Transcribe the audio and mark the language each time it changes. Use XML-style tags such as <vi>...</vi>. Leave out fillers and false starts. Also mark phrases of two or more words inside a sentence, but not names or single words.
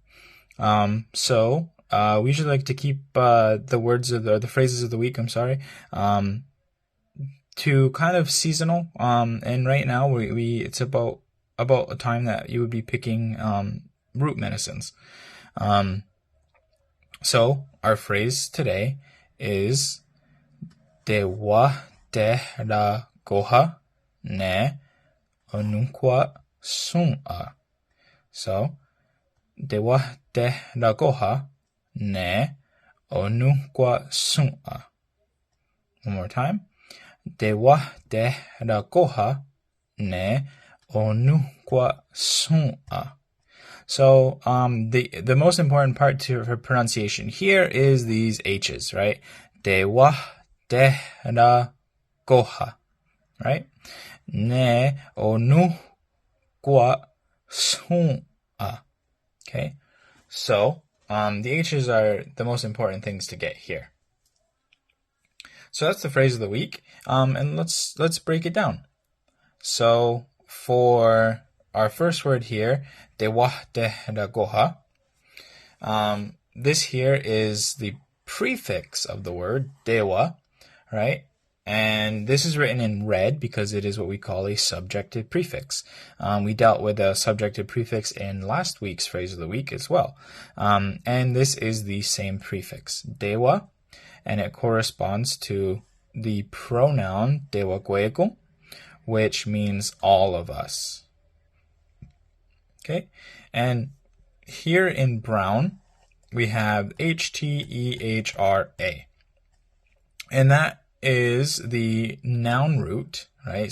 <en>We usually like to keep the phrases of the week, to kind of seasonal. And right now it's about a time that you would be picking root medicines. So our phrase today is</en> <moh>Dewa tehra goha ne onunkwa sun'a. So, Dewa tehra goha ne onunkwa sun'a.</moh> <en>One more time.</en> <moh>Dewa tehra goha ne onunkwa sun'a.</moh> <en>So, the most important part for pronunciation here is these H's, right?</en> <moh>Dewa tehra goha,</moh> <en>right?</en> <moh>Ne onu kwa sun'a.</moh> <en>Okay, so the H's are the most important things to get here. So that's the phrase of the week, and let's break it down. So for our first word here,</en> <moh>dewa tehra goha,</moh> <en>this here is the prefix of the word dewa, right? And this is written in red because it is what we call a subjective prefix. We dealt with a subjective prefix in last week's phrase of the week as well. And this is the same prefix, dewa, and it corresponds to the pronoun</en> <moh>dewa goegu,</moh> <en>which means all of us. Okay, and here in brown, we have HTEHRA. And that is the noun root, right?</en>